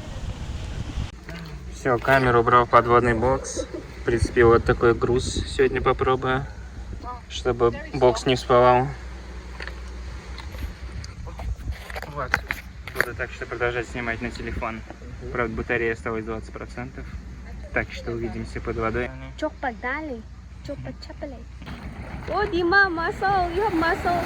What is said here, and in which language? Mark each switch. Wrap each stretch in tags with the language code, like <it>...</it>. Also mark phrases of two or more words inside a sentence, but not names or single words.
<ru>Все, камеру убрал в подводный бокс. В принципе, вот такой груз сегодня попробую. чтобы бокс не всплывал. Вот. Буду так что продолжать снимать на телефон. Правда, батарея осталось 20%. Так что увидимся под водой. Chokpag dali. Chokpag chapale. Oh, Dima,</ru> <en>muscle. You have muscle.</en>